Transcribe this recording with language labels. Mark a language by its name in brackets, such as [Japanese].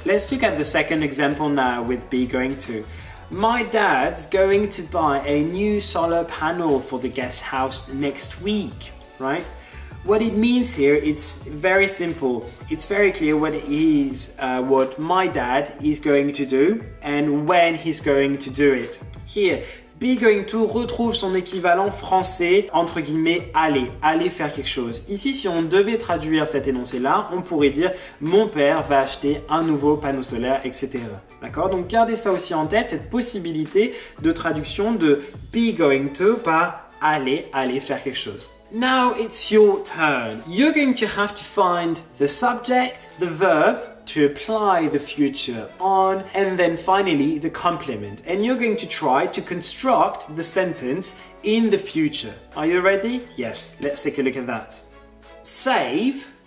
[English] Let's look at the second example now with be going to. My dad's going to buy a new solar panel for the guest house next week, right? What it means here, it's very simple. It's very clear what it is, what my dad is going to do and when he's going to do it. [French] Here, be going to retrouve son équivalent français, entre guillemets, aller faire quelque chose. Ici, si on devait traduire cet énoncé-là, on pourrait dire « Mon père va acheter un nouveau panneau solaire, etc. » D'accord? Donc gardez ça aussi en tête, cette possibilité de traduction de « be going to » par « aller faire quelque chose ». [English] Now it's your turn. You're going to have to find the subject, the verb, to apply the future on, and then finally the complement. And you're going to try to construct the sentence in the future. Are you ready? Yes, let's take a look at that. Save